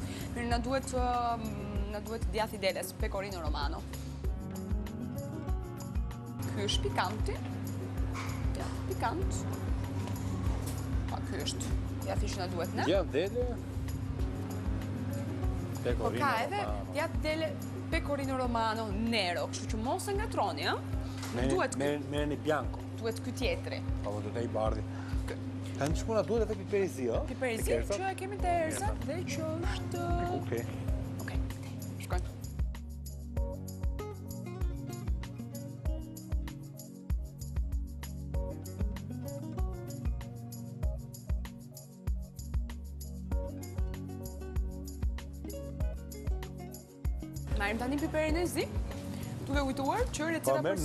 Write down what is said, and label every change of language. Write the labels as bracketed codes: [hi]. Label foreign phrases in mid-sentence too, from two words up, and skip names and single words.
[sq] Mirë, na duhet djathë i deles, [it] pecorino romano. [sq] Ky është pikanti. Djathë pikant. Pa, ky është djathë që na duhet ne. Djathë dele. Po ka edhe djathë dele [it] pecorino romano nero, [sq] kështu që mos e ngatroni, ë? Merrni bianco. Duhet ky tjetri. Po do të i bardhi. Tani shkona duhet edhe piper i zi, ë? Piper i zi që e kemi te erza dhe që është... Okej. Okej, shkojnë. Marrim tani piperin e zi, duke kujtuar që receta për sot...